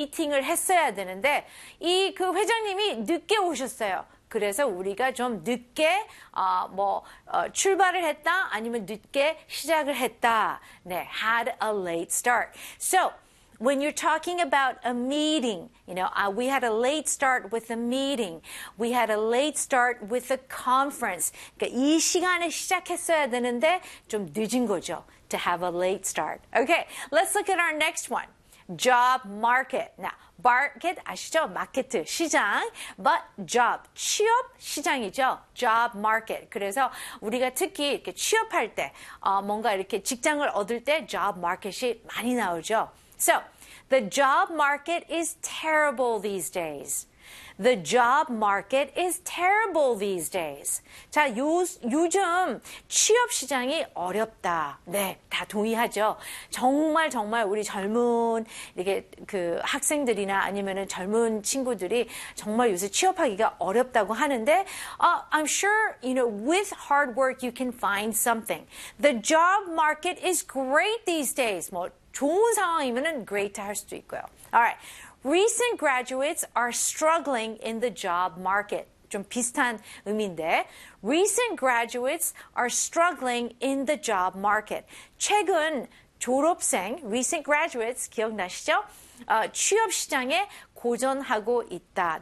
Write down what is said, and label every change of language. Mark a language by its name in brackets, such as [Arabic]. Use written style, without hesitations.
[Korean] 미팅을 했어야 되는데 이그 회장님이 늦게 오셨어요. 그래서 우리가 좀 늦게 출발을 했다 아니면 늦게 시작을 했다. [English] 네, had a late start. So when you're talking about a meeting, we had a late start with a meeting. We had a late start with a conference. [Korean] 그러니까 이 시간에 시작했어야 되는데 좀 늦은 거죠. [English] To have a late start. Okay, let's look at our next one. Job market. Now, market [Korean] 아시죠? 마켓 시장. [English] But job [Korean] 취업 시장이죠. [English] Job market. [Korean] 그래서 우리가 특히 이렇게 취업할 때, 뭔가 이렇게 직장을 얻을 때 job market이 많이 나오죠. [English] So, the job market is terrible these days. The job market is terrible these days. [Korean] 자, 요즘 취업 시장이 어렵다. 네, 다 동의하죠. 정말 정말 우리 젊은 이렇게 그 학생들이나 아니면은 젊은 친구들이 정말 요새 취업하기가 어렵다고 하는데, [English] I'm sure with hard work you can find something. The job market is great these days. [Korean] 뭐 좋은 상황이면은 great 할 수도 있고요. [English] Alright. Recent graduates are struggling in the job market. [Korean] 좀 비슷한 의미인데. [English] Recent graduates are struggling in the job market. [Korean] 최근 졸업생, [English] recent graduates, [Korean] 기억나시죠? 취업 시장에 고전하고 있다.